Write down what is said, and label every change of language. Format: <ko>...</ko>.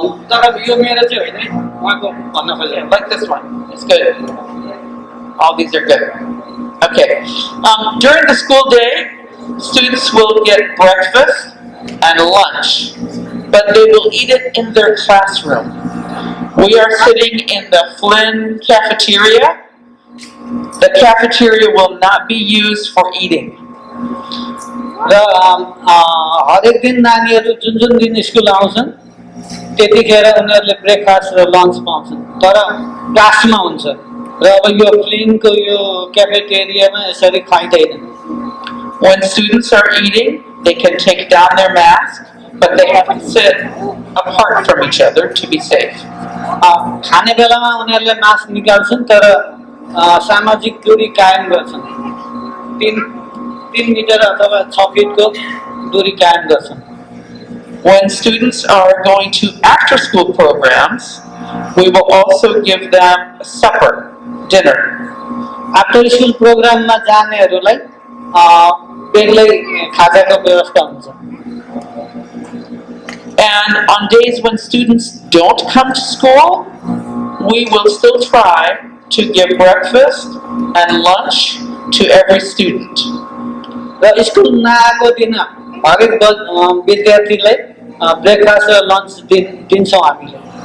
<ne>तर यो मेरो चाहिँ होइन, उहाँको भन्न खोजेको।</ne> <en>Like this one. It's good. All these are good. Okay. During the school day, students will get breakfast and lunch, but they will eat it in their classroom. We are sitting in the Flynn cafeteria. The cafeteria will not be used for eating.</en> <ne>र हरेक दिन नानीहरु जुन दिन school आउँछन् त्यतिखेर उनीहरूले breakfast र lunch पाउँछन् तर क्लासमा हुन्छ र अब यो फ्लिनको यो क्याफेटेरियामा यसरी खाइँदैन</ne> <en>When students are eating, they can take down their mask, but they have to sit apart from each other to be safe.</en> <ne>खाने बेलामा उनीहरूले मास्क निकाल्छन् तर सामाजिक दूरी कायम गर्छन् 3 मिटर अथवा 6 फिटको दूरी कायम गर्छन्</ne> <en>When students are going to after school programs, we will also give them a supper, dinner.</en> <ne>After school प्रोग्राममा जानेहरूलाई बेग्लै खाजाको व्यवस्था हुन्छ</ne> <en>And on days when students don't come to school, we will still try to give breakfast and lunch to every student.</en> <ne>र school नआएको दिन हरेक विद्यार्थीलाई ब्रेकफास्ट र लन्च दिन्छौँ हामीले</ne>